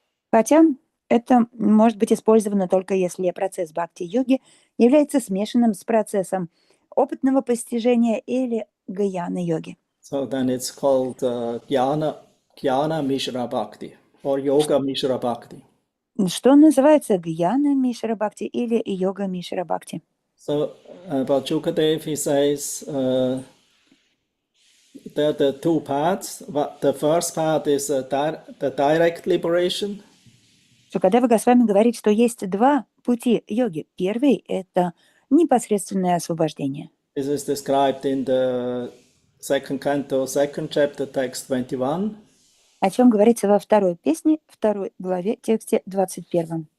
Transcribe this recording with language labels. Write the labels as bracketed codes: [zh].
[ru] Хотя это может быть использовано только если процесс бхакти-йоги является смешанным с процессом опытного постижения или гьяна-йоги. [en] So then it's called Jnana Mishra Bhakti or Yoga Mishra Bhakti. [ru] Что называется гьяна Мишра Бхакти или йога Мишра Бхакти. [en] So about Shukadev, he says there are the 2 paths. The first path is the direct liberation. [ru] Шукадева Госвами говорит, что есть 2 пути йоги. Первый – это непосредственное освобождение. [en] This is described in the second canto, second chapter, text 21. [ru] О чем говорится во 2 песне, 2 главе, тексте 21.